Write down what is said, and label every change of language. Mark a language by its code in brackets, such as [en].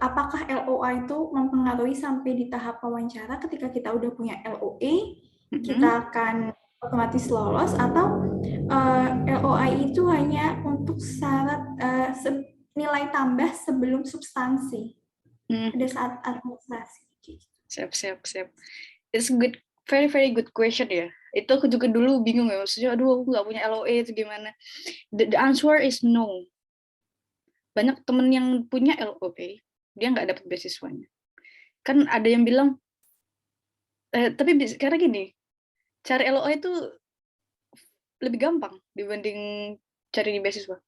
[id] Apakah LOA itu mempengaruhi sampai di tahap wawancara ketika kita udah punya LOA, kita akan otomatis lolos, atau LOA itu hanya untuk syarat nilai tambah sebelum substansi pada saat administrasi? Siap, siap, siap. [en] It's good, very very good question ya. [id] Itu aku juga dulu bingung ya, maksudnya aduh aku nggak punya LOA itu gimana. [en] The answer is no. [id] Banyak temen yang punya LOA, dia nggak dapat beasiswanya. Kan ada yang bilang, tapi karena gini, cari LOA itu lebih gampang dibanding cari di beasiswa.